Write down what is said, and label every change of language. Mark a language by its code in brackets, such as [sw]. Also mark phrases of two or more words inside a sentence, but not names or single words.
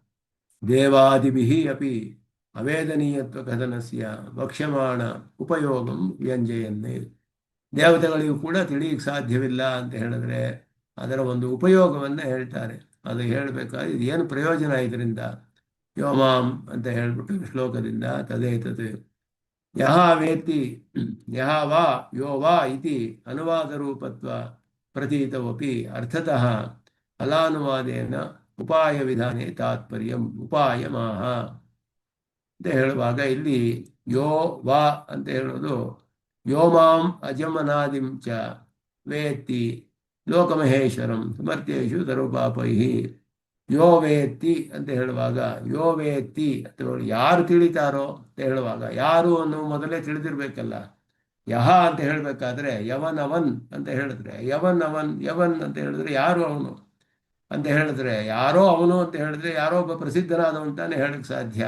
[sa] ದೇವಾದಿಭಿ ಅಪಿ ಅವೇದನೀಯತ್ವ ಕಥನಸ್ಯ ವಕ್ಷ್ಯಮಾಣ ಉಪಯೋಗಂ ವ್ಯಂಜಯನ್ನೇ. [kn] ದೇವತೆಗಳಿಗೂ ಕೂಡ ತಿಳಿಯಕ್ಕೆ ಸಾಧ್ಯವಿಲ್ಲ ಅಂತ ಹೇಳಿದ್ರೆ ಅದರ ಒಂದು ಉಪಯೋಗವನ್ನು ಹೇಳ್ತಾರೆ. ಅದು ಹೇಳಬೇಕಾದ್ರೆ ಇದು ಏನು ಪ್ರಯೋಜನ ಇದರಿಂದ. [sa] ಯೋಮಾಂ [kn] ಅಂತ ಹೇಳ್ಬಿಟ್ಟು ಶ್ಲೋಕದಿಂದ [sa] ತದೇತತ್ ಯಹ ವೇತ್ತಿ ಯಹ ವಾ ಯೋ ವಾ ಇತಿ ಅನುವಾದ ರೂಪತ್ವ ಪ್ರತೀತವಪಿ ಅರ್ಥತಃ ಫಲಾನುವಾದೇನ ಉಪಾಯ ವಿಧಾನೇ ತಾತ್ಪರ್ಯಂ ಉಪಾಯಮಾಹ [kn] ಅಂತ ಹೇಳುವಾಗ ಇಲ್ಲಿ [sa] ಯೋ ವಾ [kn] ಅಂತ ಹೇಳೋದು [sa] ಯೋಮಾಂ ಅಜಮನಾದಿಂ ಚ ವೇತ್ತಿ ಲೋಕಮಹೇಶ್ವರಂ ಸಮರ್ಥ್ಯೇಷು ಸರ್ವಪಾಪೈಹಿ. ಯೋ ವೇತ್ತಿ [kn] ಅಂತ ಹೇಳುವಾಗ [sa] ಯೋ ವೇತ್ತಿ [kn] ಅಂತ ಯಾರು ತಿಳಿತಾರೋ ಅಂತ ಹೇಳುವಾಗ ಯಾರು ಅನ್ನೋ ಮೊದಲೇ ತಿಳಿದಿರ್ಬೇಕಲ್ಲ. ಯಹ ಅಂತ ಹೇಳಬೇಕಾದ್ರೆ ಯವನ್ ಅವನ್ ಅಂತ ಹೇಳಿದ್ರೆ ಯವನ್ ಅವನ್ ಯವನ್ ಅಂತ ಹೇಳಿದ್ರೆ ಯಾರು ಅವನು ಅಂತ ಹೇಳಿದ್ರೆ ಯಾರೋ ಅವನು ಅಂತ ಹೇಳಿದ್ರೆ ಯಾರೋ ಒಬ್ಬ ಪ್ರಸಿದ್ಧನಾದವಂತಾನೆ ಹೇಳಕ್ ಸಾಧ್ಯ.